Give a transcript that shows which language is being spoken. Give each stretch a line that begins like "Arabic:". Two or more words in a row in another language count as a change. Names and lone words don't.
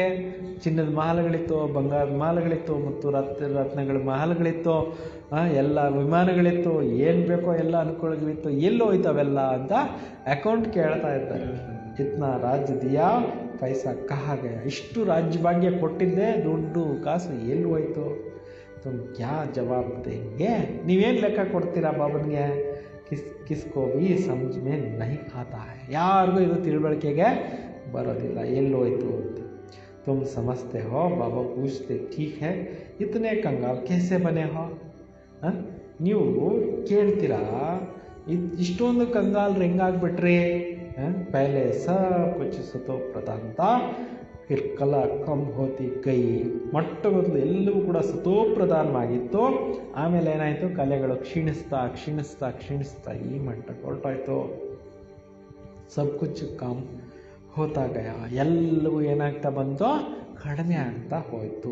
Kannada: ಚಿನ್ನದ ಮಹಲ್ಗಳಿತ್ತು, ಬಂಗಾರದ ಮಹಲ್ಗಳಿತ್ತು, ಮತ್ತು ರತ್ನಗಳ ಮಹಲ್ಗಳಿತ್ತು, ಎಲ್ಲ ವಿಮಾನಗಳಿತ್ತು, ಏನು ಬೇಕೋ ಎಲ್ಲ ಅನುಕೂಲಗಳಿತ್ತು, ಎಲ್ಲಿ ಹೋಯ್ತವೆಲ್ಲ ಅಂತ ಅಕೌಂಟ್ ಕೇಳ್ತಾ ಇದ್ದಾರೆ.
Hindi: इतना राज्य दिया पैसा कहा गया,
Kannada: ಇಷ್ಟು ರಾಜ್ಯ ಭಾಗ್ಯ ಕೊಟ್ಟಿದ್ದೆ, ದುಡ್ಡು ಕಾಸು ಎಲ್ಲಿ ಹೋಯ್ತು.
Hindi: तुम क्या जवाब देंगे,
Kannada: ನೀವೇನು ಲೆಕ್ಕ ಕೊಡ್ತೀರಾ ಬಾಬನಿಗೆ.
Hindi: किसको भी समझ में नहीं आता है,
Kannada: ಯಾರಿಗೂ ಇದು ತಿಳುವಳಿಕೆಗೆ ಬರೋದಿಲ್ಲ ಎಲ್ಲೋಯ್ತು ಅಂತ.
Hindi: तुम समझते हो, बाबा पूछते ठीक है इतने कंगाल कैसे बने हो.
Kannada: ನೀವು ಕೇಳ್ತೀರಾ, ಇಷ್ಟೊಂದು ಕಂಗಾಲ್ರು ಹೆಂಗಾಗ್ಬಿಟ್ರಿ.
Hindi: पहले सब कुछ सतो प्रधान था, फिर कला कम होती गई.
Kannada: ಮೊಟ್ಟ ಮೊದಲು ಎಲ್ಲವೂ ಕೂಡ ಸತೋಪ್ರಧಾನವಾಗಿತ್ತು, ಆಮೇಲೆ ಏನಾಯಿತು, ಕಲೆಗಳು ಕ್ಷೀಣಿಸ್ತಾ ಕ್ಷೀಣಿಸ್ತಾ ಕ್ಷೀಣಿಸ್ತಾ ಈ ಮಟ್ಟಕ್ಕೆ ಹೊರಟೋಯ್ತು.
Hindi: सब कुछ कम होता गया,
Kannada: ಎಲ್ಲವೂ ಏನಾಗ್ತಾ ಬಂತು, ಕಡಿಮೆ ಆಗ್ತಾ ಹೋಯಿತು.